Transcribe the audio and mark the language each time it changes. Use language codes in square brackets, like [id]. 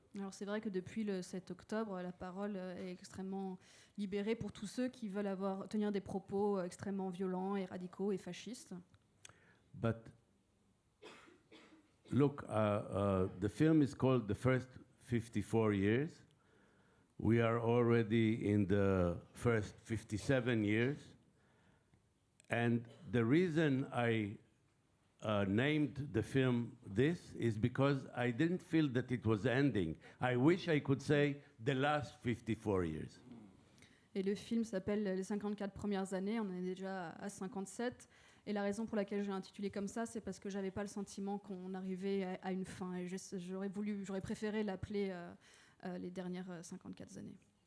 [fr] Alors c'est vrai que depuis le 7 octobre, la parole est extrêmement libérée pour tous ceux qui veulent tenir des propos extrêmement violents et radicaux et fascistes. [en] But look, the film is called The First 54 Years. We are already in the first 57 years. And the reason I named the film this is because I didn't feel that it was ending. I wish I could say the last 54 years. [fr] Et le film s'appelle Les 54 premières années, on est déjà à 57. Et la raison pour laquelle j'ai intitulé comme ça, c'est parce que j'avais pas le sentiment qu'on arrivait à une fin. Et j'aurais préféré l'appeler les dernières 54 années.